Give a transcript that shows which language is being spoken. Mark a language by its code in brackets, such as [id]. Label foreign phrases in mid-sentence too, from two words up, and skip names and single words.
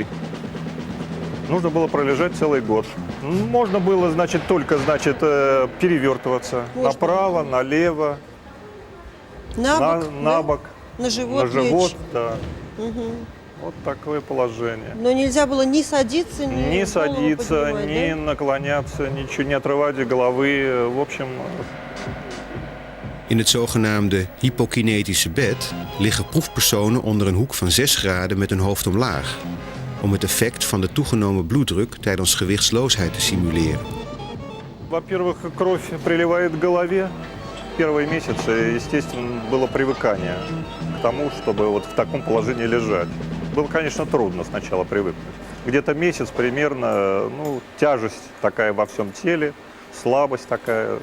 [ru] Нужно было пролежать целый год. Можно было, значит, только, значит, перевертываться направо, налево, на бок. На живот, на живот, лечь. да. Угу. Вот такое положение. Но нельзя было ни садиться, ни садиться, поднимать, ни да? naklaняться, ничего, не отрывать головы. В общем... [nl] In het zogenaamde hypokinetische bed liggen proefpersonen onder een hoek van 6 graden met hun hoofd omlaag, om het effect van de toegenomen bloeddruk tijdens gewichtsloosheid te simuleren. [ru] Во-первых, кровь приливает к голове. Первые месяцы, естественно, было привыкание к тому, чтобы вот в таком положении лежать. Было, конечно, трудно сначала привыкнуть. Где-то месяц примерно, ну, тяжесть такая во всем теле, слабость такая.